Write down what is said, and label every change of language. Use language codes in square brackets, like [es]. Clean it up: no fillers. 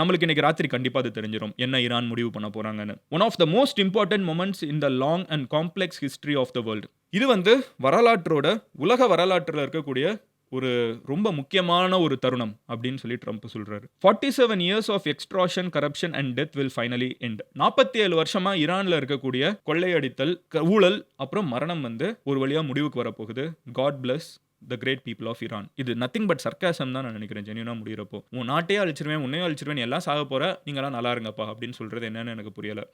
[ta] நம்மளுக்கு இன்னைக்கு ராத்திரி கண்டிப்பா அது தெரிஞ்சிரும் என்ன ஈரான் முடிவு பண்ண போறாங்கன்னு. [en] one of the most important moments in the long and complex history of the world. [ta] இது வந்து உலக வரலாற்றில் இருக்கக்கூடிய ஒரு ரொம்ப முக்கியமான ஒரு தருணம் அப்படின்னு சொல்லி ட்ரம்ப் சொல்றாரு. [en] 47 years of extortion, corruption and death will finally end. [ta] 47 வருஷமா ஈரான்ல இருக்கக்கூடிய கொள்ளையடித்தல், ஊழல், அப்புறம் மரணம் வந்து ஒரு வழியா முடிவுக்கு வரப்போகுது. [en] God bless the great people of Iran. [ta] இது [en] nothing but sarcasm [ta] தான் நான் நினைக்கிறேன் ஜென்யூனா முடியிறப்போ. உன் நாட்டையே அழிச்சிருவேன், உன்னையும் அழிச்சிருவேன், எல்லாம் சாக போற, நீங்கலாம் நல்லா இருங்கப்பா அப்படின்னு சொல்றது என்னன்னு எனக்கு புரியல.